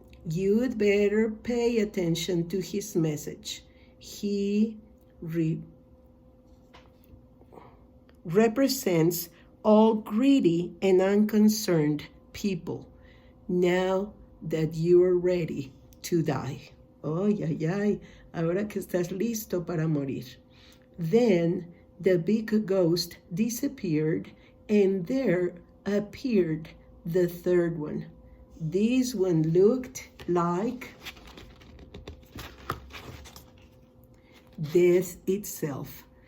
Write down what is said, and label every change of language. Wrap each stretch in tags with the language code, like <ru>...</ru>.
<en>You'd better pay attention to his message. He represents all greedy and unconcerned people. Now that you're ready to die."</en> <es>Ay, ay, ay, ahora que estás listo para morir.</es> <en>Then the big ghost disappeared, and there appeared the third one. This one looked like death itself.</en>